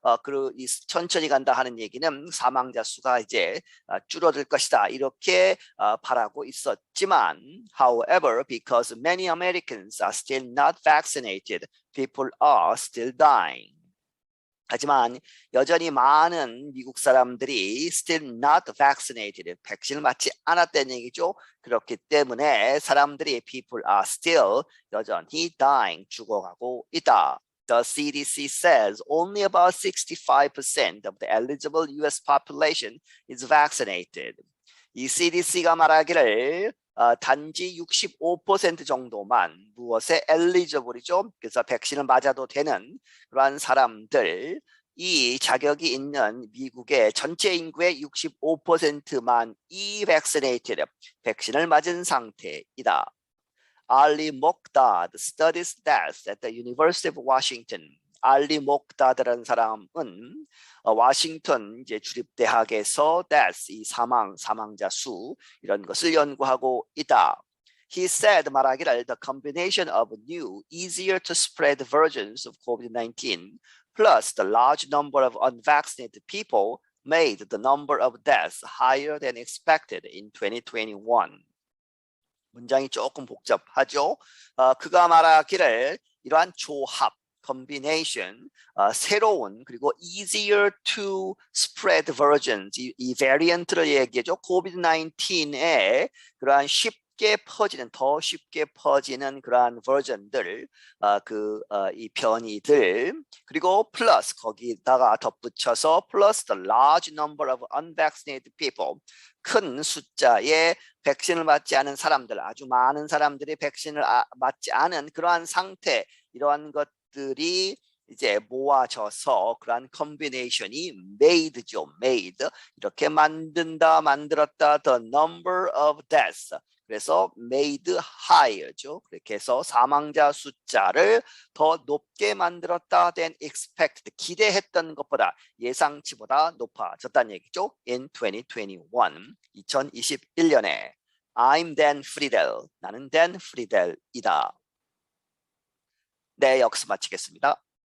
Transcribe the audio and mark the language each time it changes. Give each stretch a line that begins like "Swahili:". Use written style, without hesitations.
Korean: 그리고 이 천천히 간다 하는 얘기는 사망자 수가 이제 줄어들 것이다 이렇게 바라고 있었지만,
English: however, because many Americans are still not vaccinated, people are still dying.
Korean: 하지만 여전히 많은 미국 사람들이
English: still not vaccinated,
Korean: 백신을 맞지 않았다는 얘기죠. 그렇기 때문에 사람들이
English: people are still,
Korean: 여전히 dying, 죽어가고 있다.
English: The CDC says only about 65% of the eligible US population is vaccinated.
Korean: 이 CDC가 말하기를 단지 65% 정도만 무엇에 엘리저블이죠. 그래서 백신을 맞아도 되는 그러한 사람들, 이 자격이 있는 미국의 전체 인구의 65%만 이 vaccinated, 백신을 맞은 상태이다.
English: Ali Mokdad studies death at the University of Washington.
Korean: 알리 목다드라는 사람은 워싱턴 이제 주립대학에서 death, 이 사망자 수 이런 것을 연구하고 있다.
English: He said
Korean: 말하기를
English: the combination of new, easier to spread versions of COVID-19 plus the large number of unvaccinated people made the number of deaths higher than expected in 2021.
Korean: 문장이 조금 복잡하죠. 그가 말하기를 이러한 조합, combination, 새로운 그리고
English: easier to spread versions,
Korean: 이 variant를 얘기하죠. COVID-19의 그러한 더 쉽게 퍼지는 그러한 버전들, 이 변이들, 그리고 플러스 거기다가 덧붙여서 플러스
English: the large number of unvaccinated people,
Korean: 큰 숫자의 백신을 맞지 않은 사람들, 아주 많은 사람들이 백신을 맞지 않은 그러한 상태, 이러한 것들이 이제 모아져서 그러한 컨비네이션이 made죠.
English: made.
Korean: 이렇게 만들었다.
English: The number of deaths.
Korean: 그래서
English: made higher
Korean: 죠. 그렇게 해서 사망자 숫자를 더 높게 만들었다
English: than expected.
Korean: 기대했던 것보다, 예상치보다 높아졌다는 얘기죠.
English: In 2021.
Korean: 2021년에
English: I'm Dan Friedel.
Korean: 나는 Dan Friedel이다. 네, 여기서 마치겠습니다.